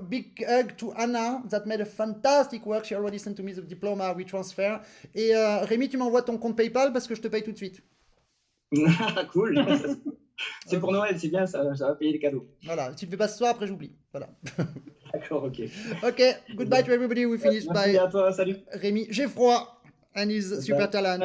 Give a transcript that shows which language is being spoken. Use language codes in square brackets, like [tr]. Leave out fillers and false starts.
[en] Big hug to Anna that made a fantastic work. She already sent to me the diploma we transfer. [fr] Et Rémi, tu m'envoies ton compte PayPal parce que je te paye tout de suite. [en] Cool. [fr] C'est pour Noël, c'est bien, ça va payer les cadeaux. Voilà, si tu ne fais pas ce soir, après j'oublie. Voilà. D'accord, ok. [en] Ok, goodbye to everybody. We finish [fr] Merci [en] by [fr] à toi, salut. [en] Rémi Geoffroy and his super talent.